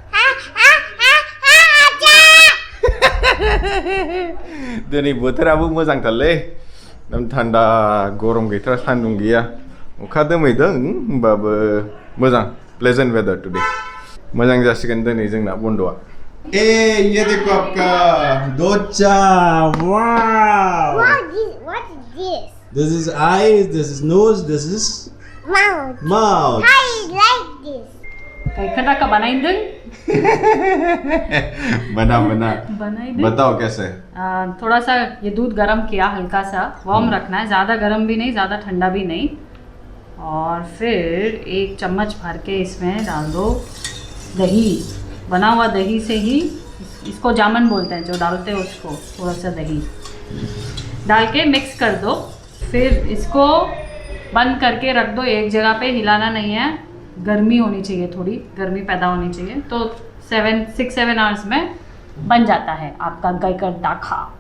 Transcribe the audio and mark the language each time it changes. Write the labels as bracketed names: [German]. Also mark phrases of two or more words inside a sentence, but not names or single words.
[Bodo] दिनै बोथोराबो मोजांथारलै एकदम थान्दा गरम गैथारा सान्दुं गैया अखा दोमैदों होमबाबो मोजां [English] pleasant weather today [Bodo] मोजां जासिगोन दिनै जोंना बन्दआ ए [Hindi] ये देखो आपका [Bodo] दोचा वाव [English] What is this? This is eyes, this is nose, this is mouth. I like this. [Hindi] कई खटा का बनाई दे बना बताओ कैसे थोड़ा सा ये दूध गरम किया हल्का सा वार्म रखना है ज़्यादा गरम भी नहीं ज़्यादा ठंडा भी नहीं और फिर 1 चम्मच भर के इसमें डाल दो दही बना हुआ दही से ही इसको जामन बोलते हैं जो डालते हैं उसको थोड़ा सा दही डाल के मिक्स कर दो फिर इसको बंद करके रख दो एक जगह पे हिलाना नहीं है गर्मी होनी चाहिए थोड़ी गर्मी पैदा होनी चाहिए तो 6-7 आवर्स में बन जाता है आपका गायकर दाखा